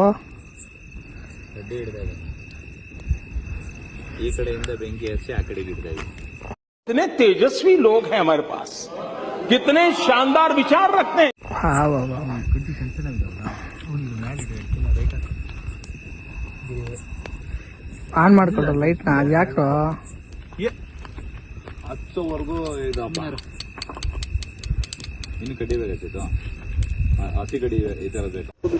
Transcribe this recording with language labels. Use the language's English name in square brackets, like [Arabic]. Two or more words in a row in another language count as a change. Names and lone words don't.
[Kannada] ಗಡ್ಡೆ ಹಿಡ್ದಾಗ ಈ ಕಡೆಯಿಂದ ಬೆಂಕಿ ಹಚ್ಚಿ ಆ ಕಡೆಗೆ ಹಿಡ್ತಾ ಇದೆ. [Hindi] कितने तेजस्वी लोग हैं हमारे पास, कितने शानदार विचार रखते हैं. [Kannada] ಆನ್ ಮಾಡ್ಕೊಂಡ್ರ ಲೈಟ್ ನ. ಅದ್ ಯಾಕೋ ಹಚ್ಚೋವರೆಗೂ ಇದಪ್ಪ. ಇನ್ನು ಕಡಿಬೇಕಾಗ್ತಿತ್ತು. ಹಸಿ ಕಡಿ ಈ ತರ ಬೇಕು.